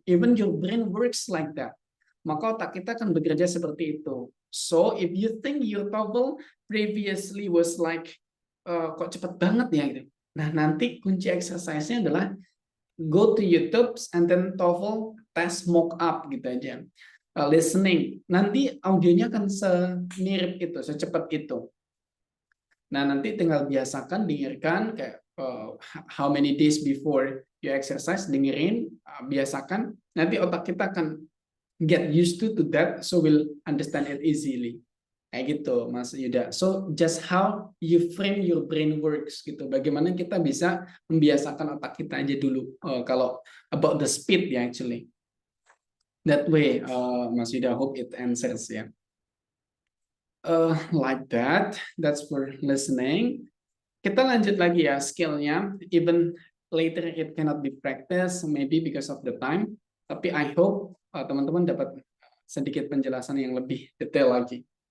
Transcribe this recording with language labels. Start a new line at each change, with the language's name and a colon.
English: Even your brain works like that.
Indonesian: Maka otak kita akan bekerja seperti itu.
English: So, if you think your TOEFL previously was like,
Indonesian: kok cepet banget ya gitu. Nah, nanti kunci exercise-nya adalah
English: go to YouTube and then TOEFL test mock up
Indonesian: gitu aja.
English: Listening.
Indonesian: Nanti audionya akan semirip itu, secepat itu. Nah, nanti tinggal biasakan, dengarkan kayak
English: how many days before you exercise,
Indonesian: dengerin, biasakan, nanti otak kita akan
English: get used to that, so we'll understand it easily.
Indonesian: Kayak gitu,
English: Mas Yuda. So, just how you frame your brain works gitu.
Indonesian: Bagaimana kita bisa membiasakan otak kita aja dulu. Kalau
English: about the speed ya, actually. That way, Mas Yuda, hope it answers ya. Like that, that's for listening.
Indonesian: Kita lanjut lagi ya skillnya.
English: Even later it cannot be practiced, maybe because of the time.
Indonesian: Tapi
English: I hope
Indonesian: teman-teman dapat sedikit penjelasan yang lebih detail lagi.